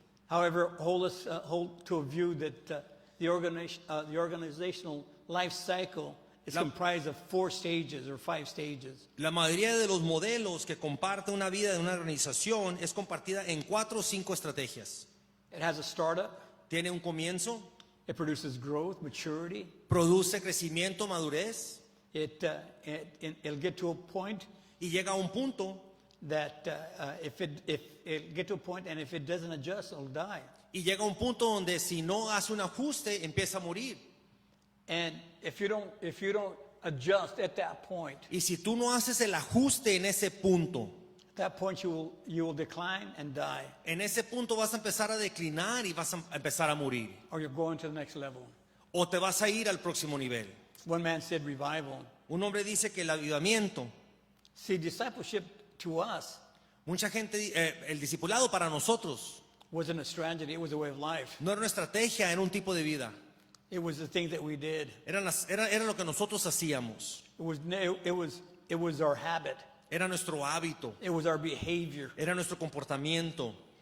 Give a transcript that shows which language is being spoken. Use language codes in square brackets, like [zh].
[en] however, hold to a view that the organizational life cycle is comprised of 4 stages or 5 stages. [es] la mayoría de los modelos que comparte una vida de una organización es compartida en 4 o 5 estrategias. [en] It has a startup. [es] Tiene un comienzo, [en] It produces growth, maturity. [es] produce crecimiento, madurez, [en] It'll get to a point [es] y llega a un punto, [en] that if it get to a point, and if it doesn't adjust, it'll die. [es] y llega a un punto donde si no hace un ajuste, empieza a morir. [en] And if you don't adjust at that point, [es] Y si tú no haces el ajuste en ese punto, [en] at that point you will decline and die, [es] en ese punto vas a empezar a declinar y vas a empezar a morir. [en] or you're going to the next level. [es] O te vas a ir al próximo nivel. [en] One man said revival. [es] Un hombre dice que el avivamiento, [en] See, discipleship to us [es] mucha gente, el discipulado para nosotros [en] wasn't a strategy, it was a way of life. [es] no era una estrategia, era un tipo de vida. [en] It was the thing that we did. [es] Era lo que nosotros hacíamos. [en] It was our habit. [es] Era nuestro hábito, [en] It was our behavior, [es] era nuestro comportamiento